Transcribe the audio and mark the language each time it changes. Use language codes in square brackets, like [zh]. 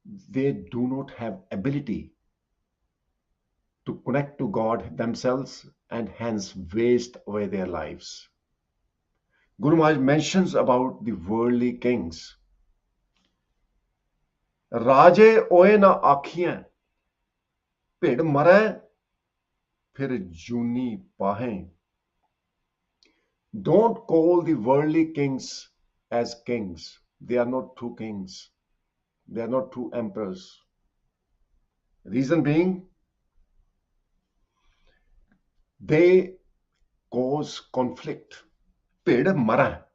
[en] They do not have ability to connect to God themselves and hence waste away their lives. Guru Maharaj mentions about the worldly kings. [pa] Raje oye na akhiyan, ਭਿੜ ਮਰੈ ਫਿਰ ਜੂਨੀ ਪਾਹੇ. [en] Don't call the worldly kings as kings. They are not true kings. They are not true emperors. Reason being, they cause conflict. [pa] ਭਿੜ ਮਰੈ.